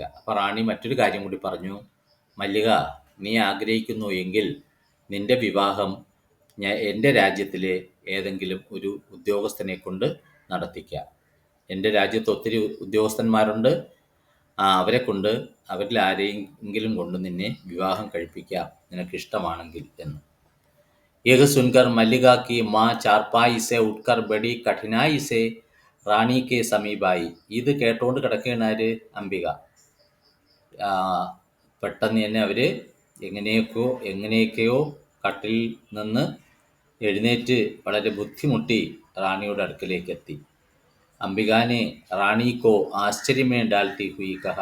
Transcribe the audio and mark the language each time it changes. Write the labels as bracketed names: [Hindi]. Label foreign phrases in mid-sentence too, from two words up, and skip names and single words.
[Malayalam] അപ്പോൾ റാണി മറ്റൊരു കാര്യം കൂടി പറഞ്ഞു, മല്ലിക, നീ ആഗ്രഹിക്കുന്നു എങ്കിൽ നിന്റെ വിവാഹം എൻ്റെ രാജ്യത്തിലെ ഏതെങ്കിലും ഒരു ഉദ്യോഗസ്ഥനെ കൊണ്ട് നടത്തിക്കാം. എൻ്റെ രാജ്യത്ത് ഒത്തിരി ഉദ്യോഗസ്ഥന്മാരുണ്ട്, അവരെ കൊണ്ട് അവരിൽ ആരെയെങ്കിലും കൊണ്ട് നിന്നെ വിവാഹം കഴിപ്പിക്കാം നിനക്കിഷ്ടമാണെങ്കിൽ എന്ന്. [Hindi] यह सुनकर मल्लिका की माँ चारपाई से उठकर बड़ी कठिनाई से रानी के समीप आई. [Malayalam] ഇത് കേട്ടോണ്ട് കിടക്കുകയാണ് അംബിക. പെട്ടെന്ന് തന്നെ അവർ എങ്ങനെയൊക്കെയോ കട്ടിൽ നിന്ന് എഴുന്നേറ്റ് വളരെ ബുദ്ധിമുട്ടി റാണിയുടെ അടുക്കലേക്ക് എത്തി. [Hindi] अंबिका ने रानी को आश्चर्य में डालती हुई कहा.